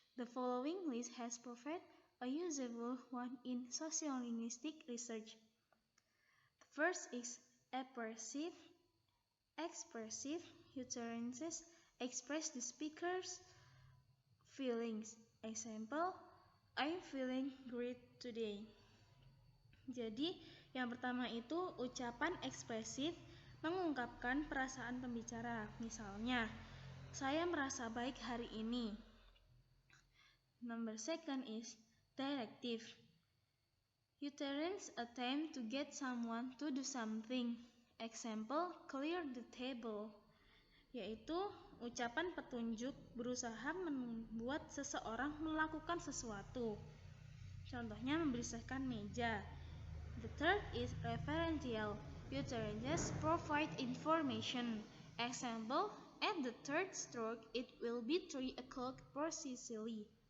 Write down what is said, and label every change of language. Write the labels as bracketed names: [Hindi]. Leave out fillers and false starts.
[English] The following list has provided a usable one in sociolinguistic research. The first is appressive, expressive utterances express the speaker's feelings. Example, I'm feeling great today. [Indonesian] Jadi, yang pertama itu ucapan ekspresif mengungkapkan perasaan pembicara. Misalnya, saya merasa baik hari ini. [English] Number second is directive. Utterance attempt to get someone to do something. Example, clear the table. [Indonesian] Yaitu ucapan petunjuk berusaha membuat seseorang melakukan sesuatu. Contohnya membersihkan meja. [English] The third is referential. Utterances provide information. Example, at the third stroke it will be 3 o'clock precisely.